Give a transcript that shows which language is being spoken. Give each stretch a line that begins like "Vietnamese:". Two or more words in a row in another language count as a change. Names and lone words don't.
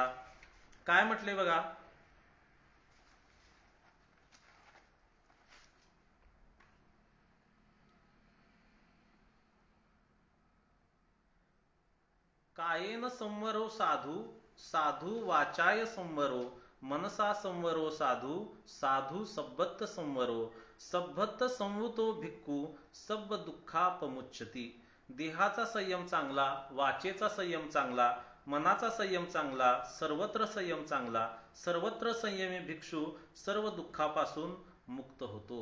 Marathi: काय म्हटले बघा.
Pali: कायेन संवरो साधू, साधू वाचाय संवरो, मनसा संवरो साधू, साधू सब्बत संवरो, सब्बत संवतो भिक्खू, सब दुःखापमुच्यती.
Marathi: देहाचा संयम चांगला, वाचेचा संयम चांगला, मनाचा संयम चांगला, सर्वत्र संयम चांगला, सर्वत्र संयमी भिक्षू सर्व दुःखापासून मुक्त होतो.